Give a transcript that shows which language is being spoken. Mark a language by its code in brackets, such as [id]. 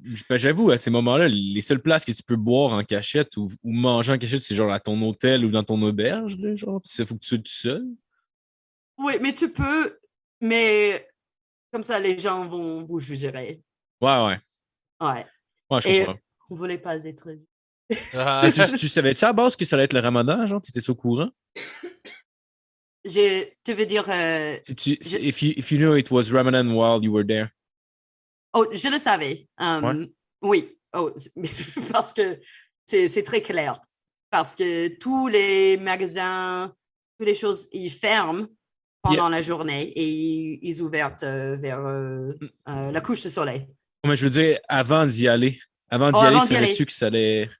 [fr] J'avoue, à ces moments-là, les seules places que tu peux boire en cachette ou manger en cachette, c'est genre à ton hôtel ou dans ton auberge. Là, genre. Il faut que tu sois tout seul. Oui, mais tu peux, mais comme ça, les gens vont vous juger. Ouais. Ouais. Ouais, je Et comprends. vous voulez pas être... Tu savais-tu à base que ça allait être le ramadan, genre? Tu étais au courant? Tu veux dire... [en] If you knew it was Ramadan while you were there. [fr] Oh, je le savais. Ouais. Oui. Oh, parce que c'est très clair. Parce que tous les magasins, toutes les choses, ils ferment pendant la journée et ils ouvrent vers la couche de soleil. Mais je veux dire, avant d'y aller. Avant d'y aller, savais-tu que ça allait...